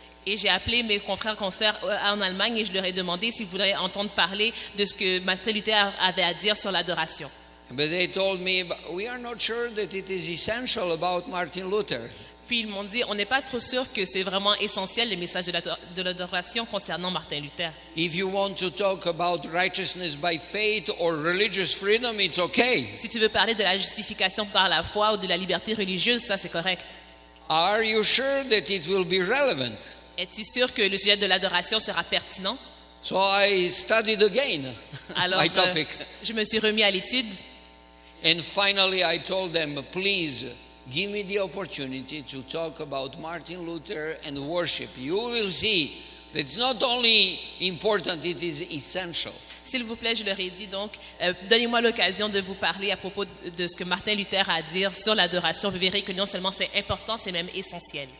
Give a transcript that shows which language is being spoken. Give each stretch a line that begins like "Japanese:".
French: Et j'ai appelé mes confrères consoeurs en Allemagne et je leur ai demandé s'ils voudraient entendre parler de ce que Martin Luther avait à dire sur l'adoration.
English: But they told me, we are not sure that it is essential about Martin Luther.
French: Puis ils m'ont dit, on n'est pas trop sûr que c'est vraiment essentiel le message de l'adoration concernant Martin Luther.
English: If you want to talk about righteousness by faith or religious freedom, it's okay.
French: Si tu veux parler de la justification par la foi ou de la liberté religieuse, ça c'est correct.
English: Are you sure that it will be relevant?
French: Es-tu sûr que le sujet de l'adoration sera pertinent?
English: So I studied again
French: Alors,
English: my topic.
French: je me suis remis à l'étude.
English: And finally I told them, please give me the opportunity to talk about Martin Luther and worship. You will see that it's not only important, it is essential.
French: S'il vous plaît, je leur ai dit donc, donnez-moi l'occasion de vous parler à propos de ce que Martin Luther a à dire sur l'adoration. Vous verrez que non seulement c'est important, c'est même essentiel.